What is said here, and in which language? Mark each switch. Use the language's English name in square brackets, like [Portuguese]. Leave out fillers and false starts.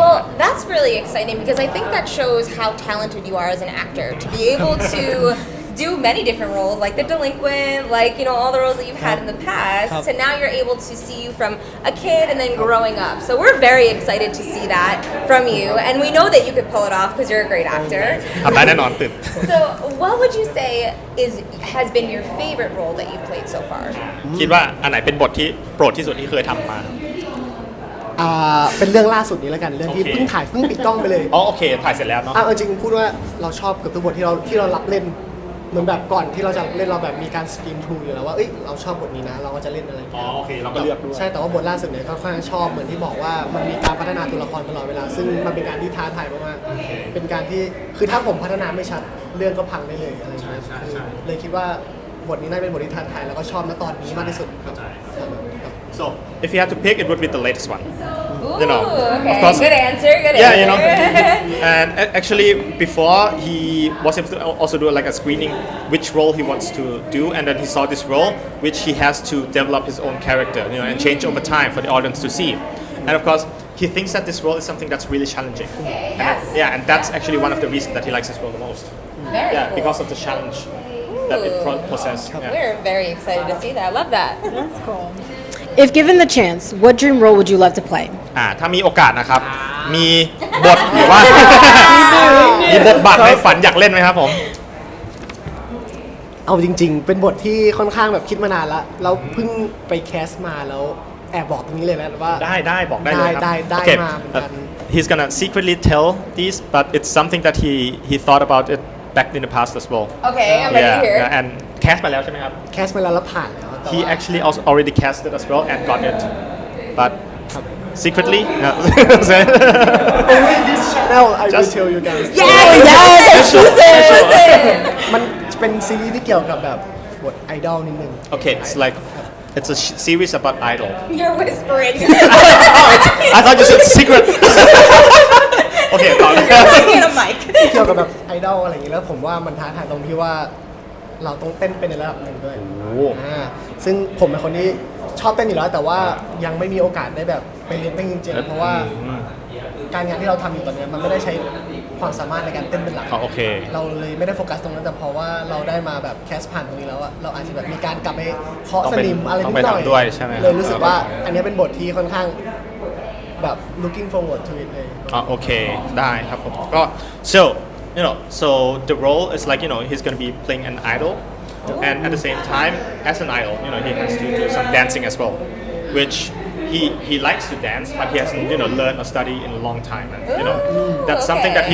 [English] Well, that's really exciting because I think that shows how talented you are as an actor to be able to do many different roles, like the delinquent, like all the roles that you've had in the past. So now you're able to see you from a kid and then growing up. So we're very excited to see that from you, and we know that you could pull it off because you're a great actor. [Thai] ทำได้แน่นอนตื่น [English] So, what would you say has been your favorite role that you've played so far? [Thai] คิดว่าอันไหนเป็นบทที่โปรดที่สุดที่เคยทำมา เป็นเรื่องล่าสุดนี้แล้วกันเรื่องที่ โอเค เพิ่งปิดกล้องไปเลย อ๋อโอเคถ่ายเสร็จแล้วเนาะ เอาจริงพูดว่าเราชอบกับทุกบทที่เรารับเล่นเหมือนแบบก่อนที่เราจะเล่นเราแบบมีการสกรีนทรูอยู่แล้วว่าเอ้ยเราชอบบทนี้นะเราก็จะเล่นอะไรอย่าง อ๋อ เงี้ย โอเคเราก็เลือกด้วย ใช่แต่ว่าบทล่าสุดเนี่ยก็ค่อนข้างชอบเหมือนที่บอกว่ามันมีการพัฒนาตัวละครตลอดเวลาซึ่งมันเป็นการที่ท้าทายมากๆเป็นการที่คือถ้าผมพัฒนาไม่ชัดเรื่องก็พังได้เลยอะไรอย่างเงี้ย ใช่ เลยคิดว่าบทนี้น่าเป็นบทที่ท้าทายแล้วก็ชอบณตอนนี้มากที่สุดครับ [English] So if you had to pick, it would be the latest one. Ooh, Of okay. course. Good answer. Good Yeah, answer. and actually before he was able to also do like a screening which role he wants to do, and then he saw this role which he has to develop his own character, and change over time for the audience to see. And of course, he thinks that this role is something that's really challenging. Yes. And that's actually one of the reasons that he likes this role the most. Very Yeah, cool. because of the challenge that it possesses. Yeah. We're very excited to see that. I love that. That's cool. If given the chance, what dream role would you love to play? [Thai] ถ้ามีโอกาสนะครับ มีบทหรือว่า มีบทบาทในฝันอยากเล่นไหมครับผม เอาจริงๆ เป็นบทที่ค่อนข้างแบบคิดมานานแล้วเราเพิ่งไปแคสมาแล้วแอบบอกตรงนี้เลยนะว่า ได้บอกได้เลยครับ ได้ [English] Okay, [Thai] มาเหมือนกัน [English] he's gonna secretly tell these, but it's something that he thought about it back in the past as well. Okay, I'm ready to hear. And cast [Thai] ไปแล้วใช่ไหมครับ แคสมาแล้วผ่านแล้วแต่ [English] He [Thai] ว่า [English] actually also already casted as well and got it, but secretly. No. only this channel I will Just- tell you guys Yes, exclusive. [Thai] มันเป็นซีรีส์ที่เกี่ยวกับแบบบทไอดอลนิดนึง [English] Okay, it's a series about idol. You're whispering. I thought you said secret. [Thai] Okay, ต่อเลย [English] Get a mic. [Thai] เกี่ยวกับแบบไอดอลอะไรอย่างนี้แล้วผมว่ามันท้าทายตรงที่ว่าเราต้องเต้นเป็นในระดับหนึ่งด้วยซึ่งผมเป็นคนที่ชอบเต้นอยู่แล้วแต่ว่ายังไม่มีโอกาสได้แบบไปเรียนเต้นจริงๆเพราะว่าการงานที่เราทำอยู่ตอนนี้มันไม่ได้ใช้ความสามารถในการเต้นเป็นหลัก โอเค เราเลยไม่ได้โฟกัสตรงนั้นแต่เพราะว่าเราได้มาแบบแคสผ่านตรงนี้แล้วอะเราอาจจะแบบมีการกลับไปเคาะสนิมอะไรนิดหน่อย ต้องไปทำด้วยใช่ไหม เลยรู้สึกว่าอันนี้เป็นบทที่ค่อนข้างแบบ [English] looking forward to it [Thai] เลย โอเคได้ครับผมก็ [English] so so the role is like he's gonna be playing an idol and at the same time as an idol he has to do some dancing as well which he likes to dance but he hasn't learned or studied in a long time and that's something that he